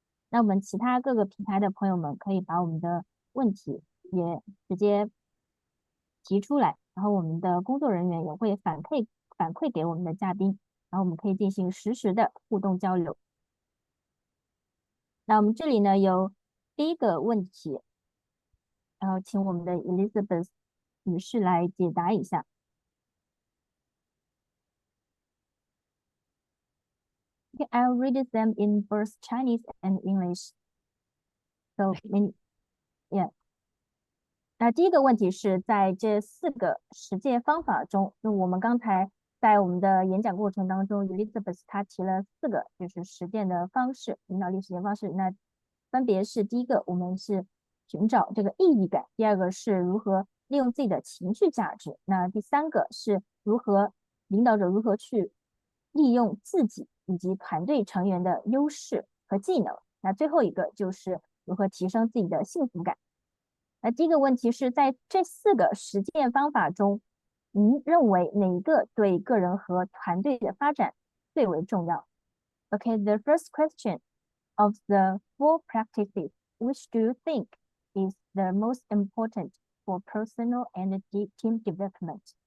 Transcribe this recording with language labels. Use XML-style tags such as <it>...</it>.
<zh>那我们其他各个平台的朋友们可以把我们的问题也直接提出来，然后我们的工作人员也会反馈给我们的嘉宾，然后我们可以进行实时的互动交流。那我们这里呢有第一个问题，然后请我们的 Elisabeth 女士来解答一下。</zh> <en>Okay, I'll read them in both Chinese and English. So, yeah.</en> <zh>那第一个问题是在这4个实践方法中，就我们刚才在我们的演讲过程当中 ，Elisabeth 她提了4个就是实践的方式，领导力实践方式。那分别是第一个，我们是寻找这个意义感；第二个是如何利用自己的情绪价值；那第3个是领导者如何去利用自己以及团队成员的优势和技能。那最后一个就是如何提升自己的幸福感。那第一个问题是在这4个实践方法中，您认为哪一个对个人和团队的发展最为重要 ？</zh> <en>Okay, the first question of the 4 practices, which do you think is the most important for personal and team development?</en>